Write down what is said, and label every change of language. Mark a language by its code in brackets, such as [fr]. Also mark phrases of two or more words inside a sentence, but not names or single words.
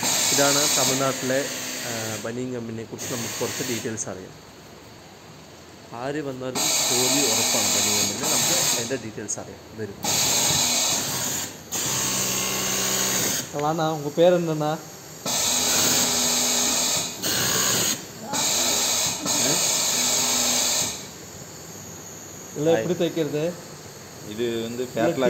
[ml] ഇതാണ് തമിഴ്നാട്ടിലെ ബനിയൻ കമ്പനിയെക്കുറിച്ച് നമുക്ക് കുറച്ച് ഡീറ്റെയിൽസ് അറിയാം. ആര് വന്നാലും ജോലി ഉറപ്പാണ് ബനിയൻ കമ്പനിയിൽ. നമുക്ക് അതിൻ്റെ ഡീറ്റെയിൽஸ் അറിയാം. വരും. [ta] அண்ணா உங்கள் பேர் என்னண்ணா? இல்லை எப்படி தைக்கிறது? இது வந்து பேட்லாக்